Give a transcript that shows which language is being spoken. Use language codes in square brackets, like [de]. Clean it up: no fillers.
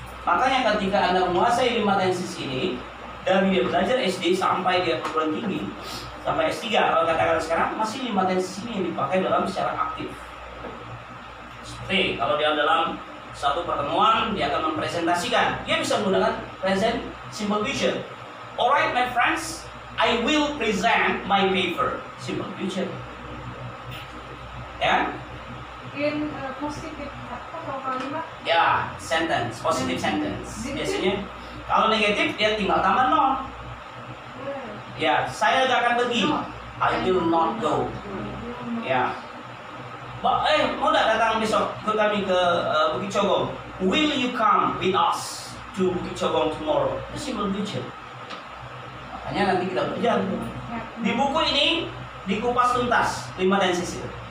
[id] Makanya ketika Anda menguasai 5 tenses ini, dari dia belajar SD sampai dia perguruan tinggi, sampai S3, kalau katakan sekarang masih 5 tenses ini yang dipakai dalam secara aktif. Seperti kalau dia dalam satu pertemuan, dia akan mempresentasikan, dia bisa menggunakan present simple future. [en] Alright my friends, I will present my paper. Simple future. Ya? [id] In positif apa kalau kalimat? [en] Ya, sentence, positive sentence. [id] Biasanya kalau negatif dia tinggal tambah non. Ya, saya tidak akan pergi. [en] I will not go. [id] Ya. Mau tidak datang besok ke kami ke Bukit Cogong? [en] Will you come with us to Bukit Cogong tomorrow? [id] Itu simple future. Makanya nanti kita belajar. Di buku ini dikupas tuntas 5 tenses itu.